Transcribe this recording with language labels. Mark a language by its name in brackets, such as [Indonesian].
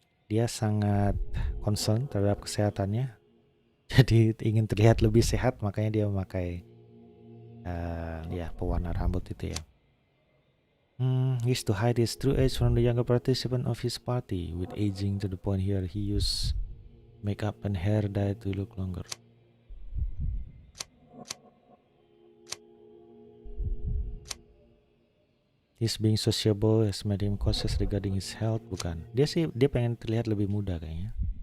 [Indonesian] Dia sangat concern terhadap kesehatannya. Jadi ingin terlihat lebih sehat, makanya dia memakai pewarna rambut itu ya. [English] He used to hide his true age from the younger participant of his party. With aging to the point here, he used makeup and hair dye to look longer. His being sociable has made him cautious regarding his health. [Indonesian] Bukan. Dia pengen terlihat lebih muda kayaknya.